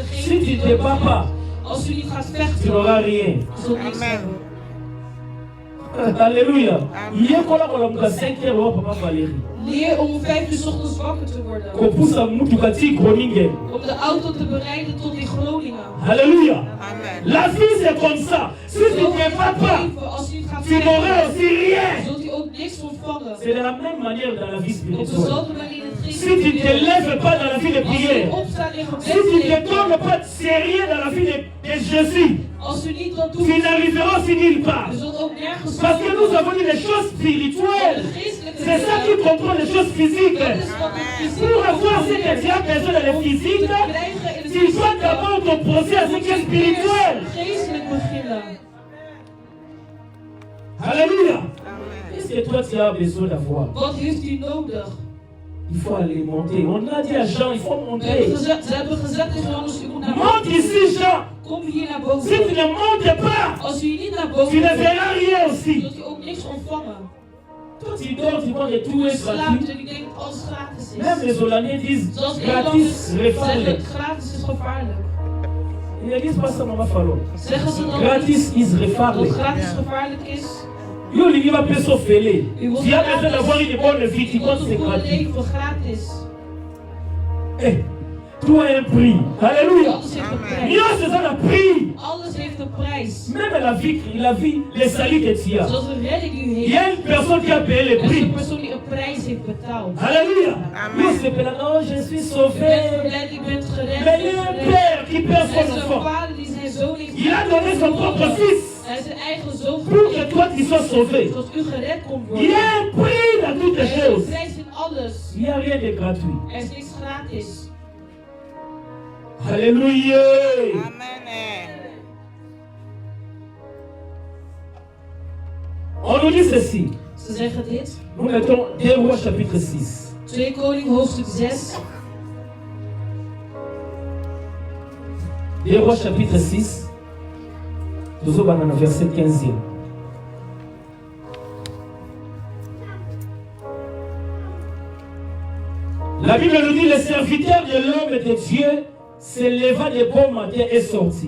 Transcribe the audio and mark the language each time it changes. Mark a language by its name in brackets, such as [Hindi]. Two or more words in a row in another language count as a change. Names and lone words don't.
[French] Si [Dutch] geven? [French] tu [Dutch] die [French] ne te [Dutch] nodig [French] bats pas, [Dutch] hebben? Als u niet gaat [French] tu [Dutch] vechten, [French] n'auras rien. [Dutch] je zult niks Amen. hebben. [French] Alléluia. Amen. Hier, quand on a 5 heures, papa Valérie. [Dutch] Leer om 5 uur 's ochtends wakker te worden. [French] Qu'on pousse à Moutoukati Groningen. [Dutch] Om de auto te bereiden tot in Groningen. [French] Alléluia. Amen. La vie c'est comme ça. Si tu ne te bats pas, [Dutch] Als u niet gaat [French] tu n'auras [Dutch] vechten, [French] aussi rien. [Dutch] zult u ook niks ontvangen. [French] C'est de la même manière dans la vie [Dutch] Op [French] spirituelle. [Dutch] dezelfde manier in het [French] Si tu ne te lèves pas dans la vie de [Dutch] Als u [French] prière, [Dutch] opstaat in [French] si tu ne te [Dutch] gebedsleven, [French] donnes pas de sérieux dans la vie de Jésus, [Dutch] als u niet dat doet, [French] tu n'arriveras aussi nulle part. [Dutch] u zult ook nergens [French] Parce que nous [Dutch] komen. [French] avons dit les choses spirituelles. [Dutch] De geestelijke [French] C'est ça qui [Dutch] dingen, [French] comprend les choses physiques. [Dutch] dat is wat het fysiek [French] Pour avoir ce que tu as besoin dans le physique, tu dois d'abord t'opposer à ce qui est spirituel. [Dutch] geestelijk beginnen. [French] Alléluia. Amen. Qu'est-ce que toi tu as besoin d'avoir? [Dutch] Wat heeft u nodig? [French] Il faut aller monter. On a dit à Jean, il faut [Dutch] Ze [French] monter. [Dutch] hebben gezegd tegen Johannes, u moet naar [French] Monte [Dutch] boven. [French] ici, Jean. [Dutch] Kom hier naar [French] Si [Dutch] boven. [French] tu ne montes pas, [Dutch] Als u niet naar [French] tu [Dutch] boven [French] ne [Dutch] komt, [French] verras rien aussi. [Dutch] zult u ook niks ontvangen. [French] Toi, tu dors, tu vois que tout [Dutch] U [French] est [Dutch] slaapt [French] gratuit. [Dutch] en u denkt dat alles gratis [French] Même [Dutch] is. [French] les Hollandais disent [Dutch] Zoals [French] gratis, [Dutch] Nederlanders [French] refarle. [Dutch] zeggen, gratis is gevaarlijk. [French] Ils ne disent pas ça, maman Fallon. [Dutch] Zeggen ze dan Gratis is dat [French] refarle. [Dutch] gratis gevaarlijk is? [French] Yo, il va pas s'offrir. [Dutch] U wilt [French] Tu as besoin d'avoir une bonne vie, tu [Dutch] u wilt [French] penses que [Dutch] een [French] c'est [Dutch] goede [French] gratuit. [Dutch] leven gratis. [French] Eh, tout a un prix. Alléluia. [Dutch] Alles heeft een Amen. prijs. [French] Dieu, c'est ça le prix. [Dutch] Alles heeft een prijs. [French] Même la vie, les salis que tu as. [Dutch] Zoals een redding u [French] Il y [Dutch] heeft. [French] a une personne qui a payé le [Dutch] Er is [French] prix. [Dutch] een persoon die een prijs heeft betaald. [French] Alléluia. Amen. Nous, c'est pas non, je suis [Dutch] Je bent [French] sauvé. [Dutch] verblijd, je bent gered. [French] Mais il y a un père qui perd [Dutch] Er [French] son [Dutch] is een [French] enfant. [Dutch] vader die zijn zoon heeft [French] Il a donné son propre fils [Dutch] Hij is zijn eigen zoon [French] pour que [Dutch] gegeven. [French] toi tu sois sauvé. [Dutch] Zodat u gered kon [French] Il [Dutch] worden. [French] y a un prix dans toutes [Dutch] Er [French] les [Dutch] is een [French] choses. [Dutch] prijs in alles. [French] Il n'y a rien de gratuit. [Dutch] Er is niks gratis. [French] Alléluia. Amen. On nous dit ceci. [Dutch] Ze zeggen dit. [French] Nous mettons 2 Rois chapitre 6. [Dutch] 2 Koning hoofdstuk 6. [French] 2 Rois chapitre 6. Nous allons au verset 15e. La Bible nous dit, le serviteur de l'homme de Dieu se leva de bon matin et sortit.